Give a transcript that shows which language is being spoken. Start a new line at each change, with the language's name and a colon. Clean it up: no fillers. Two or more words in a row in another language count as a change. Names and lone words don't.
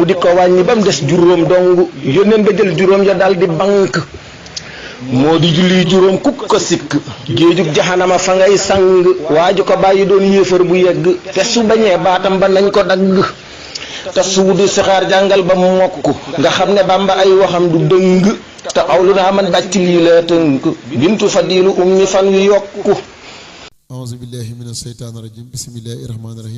Wolof: di ko wàññi ba mu des juróom dong yónneen ba jël juróom ya dal di bank moo di julli juróom kuk ko sikk géejug jaxanama fa ngay sang waaju ko bàyyi doon yéefar bu yegg te su bañee baatam ba nañ ko dagg te suudu sixaar jàngal ba mu mokk nga xam ne Bàmba ay waxam du dëng te awlu naa man Bàcc lii la tënk bintu Fadilu Ummi fan wi yokku
Arabic: أعوذ بالله من الشيطان الرجيم بسم الله الرحمن الرحيم